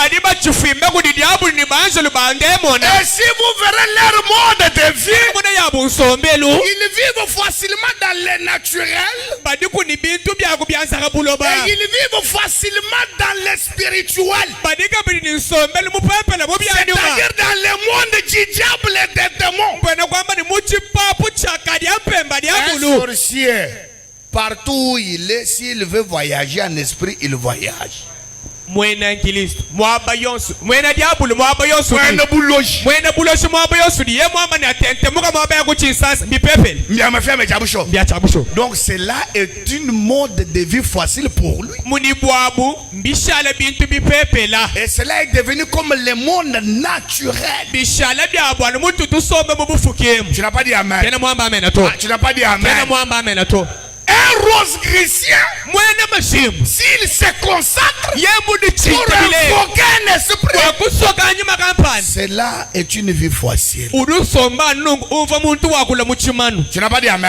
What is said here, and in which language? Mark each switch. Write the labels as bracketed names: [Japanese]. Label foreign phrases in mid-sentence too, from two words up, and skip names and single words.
[French] Et si vous verrez leur mode de vie, ils vivent facilement dans le naturel, et ils vivent facilement dans le spirituel, c'est-à-dire dans le monde du diable et des démons. Un sorcier, partout où il est, s'il veut voyager en esprit, il voyage. [Luba-Lulua] Mwena Kristo mwaba yonsu mwena diabulu mwaba yonsu mwena buloshi ye mwamba ni atente muka mwaba ya kuchinsansa mipepele mbiamafia chabusho mbiachabusho. [French] Donc cela est une mode de vie facile pour lui. [Luba-Lulua] Munibwabu mbishala bintu bipepela. [French] Et cela est devenu comme le monde naturel. [Luba-Lulua] Bishala biabwana mutu tusombe mubufukemu. [French] Tu n'as pas dit amen. [Luba-Lulua] Tena mwamba amen ato. [French] Tu n'as pas dit amen. [Luba-Lulua] Tena mwamba amen ato. [French] Un rose chrétien, s'il se consacre pour invoquer un esprit, cela est une vie facile. Tu n'as pas dit amen.